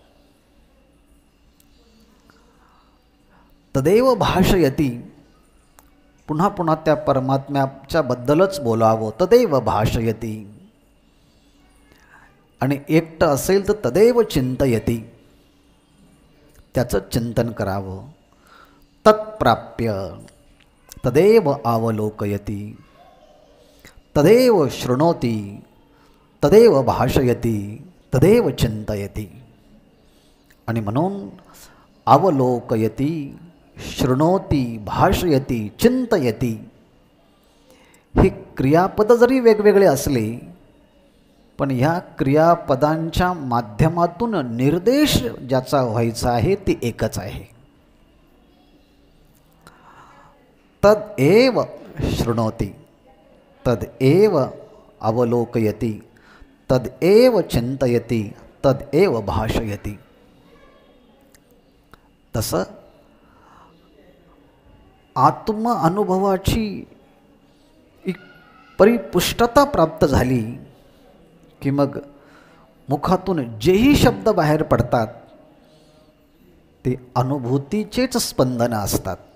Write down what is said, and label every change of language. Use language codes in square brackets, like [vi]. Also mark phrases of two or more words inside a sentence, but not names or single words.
[sa] तदेव भाषयती, [mr] पुन्हा पुन्हा त्या परमात्म्याच्या बद्दलच बोलावं. [sa] तदेव भाषयती, [mr] आणि एकटं असेल तर [sa] तदेव चिंतयती, [mr] त्याचं चिंतन करावं. [sa] तत्प्राप्य तदेव अवलोकयती, तदेव शृणोती, तदेव भाषयती, तदेव चिंतयती. [mr] आणि म्हणून [sa] अवलोकयती शृणोती, भाषयती, चिंतयती, [mr] हे क्रियापद जरी वेगवेगळे असले पण ह्या क्रियापदांच्या माध्यमातून निर्देश ज्याचा व्हायचा आहे ते एकच आहे. [sa] तदेव शृणोती, तदेव अवलोकयति, तदेव चिंतयति, तदेव भाषयति. [mr] तसं आत्म अनुभवाची एक परिपुष्टता प्राप्त झाली की मग मुखातून जेही शब्द बाहेर पडतात ते अनुभूतीचेच स्पंदन असतात.